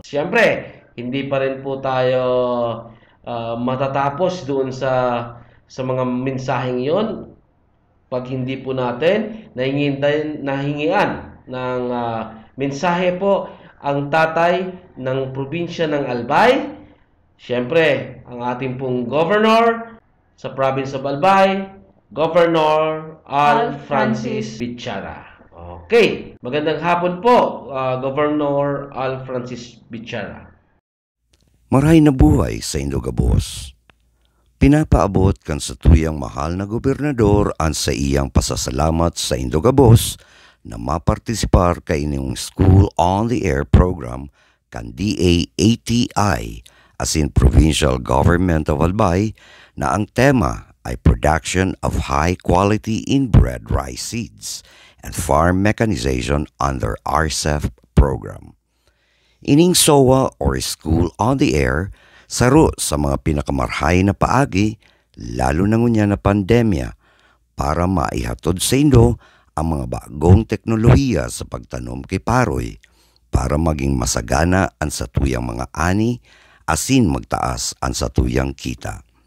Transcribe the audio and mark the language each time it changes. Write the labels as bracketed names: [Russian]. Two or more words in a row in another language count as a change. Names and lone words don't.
[Filipino] Siyempre, hindi pa rin po tayo matatapos doon sa mga mensaheng yon pag hindi po natin nahingian ng mensahe po ang tatay ng probinsya ng Albay. Siyempre, ang ating pong governor sa [English] province of Albay, [Filipino] Governor Al Francis Bichara. Okay, magandang hapon po, Governor Al Francis Bichara. [Bikol] Maray na buhay sa Indogabos. Pinapaabot kan sa tuyang mahal na gobernador ang sa iyang pasasalamat sa Indogabos na mapartisipar kay inyong School on the Air program kan DA-ATI as in Provincial Government of Albay na ang tema ay Production of High Quality Inbred Rice Seeds and Farm Mechanization under RCEF program. Ining SOA or School on the Air, saro sa mga pinakamarhay na paagi, lalo na ngunya na pandemya, para maihatod sa Indo ang mga bagong teknolohiya sa pagtanom kay Paroy, para maging masagana ang satuyang mga ani, asin magtaas ang satuyang kita.